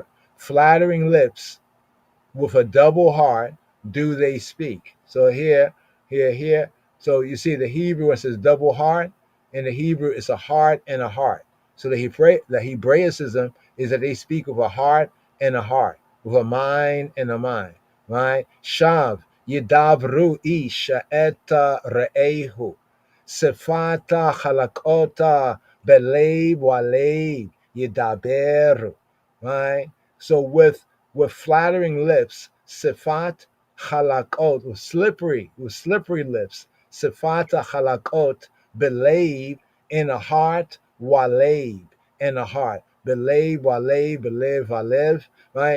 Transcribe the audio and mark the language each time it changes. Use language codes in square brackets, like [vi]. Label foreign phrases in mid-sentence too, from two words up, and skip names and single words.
[en] Flattering lips with a double heart do they speak. So here. So you see the Hebrew, it says double heart. In the Hebrew, it's a heart and a heart. So the Hebraicism is that they speak with a heart and a heart, with a mind and a mind. right? [he] שָׁוְא יְדַבְּרוּ אִישׁ אֶת רֵעֵהוּ. שְׂפַת חֲלָקוֹת בְּלֵב וָלֵב יְדַבֵּרוּ, [en] right? So with flattering lips, [he] שְׂפַת חֲלָקוֹת, [en] with slippery lips, [he] שְׂפַת חֲלָקוֹת, [en] believe in a heart, waleib, in a heart, believe, waleib, believe, walev, right?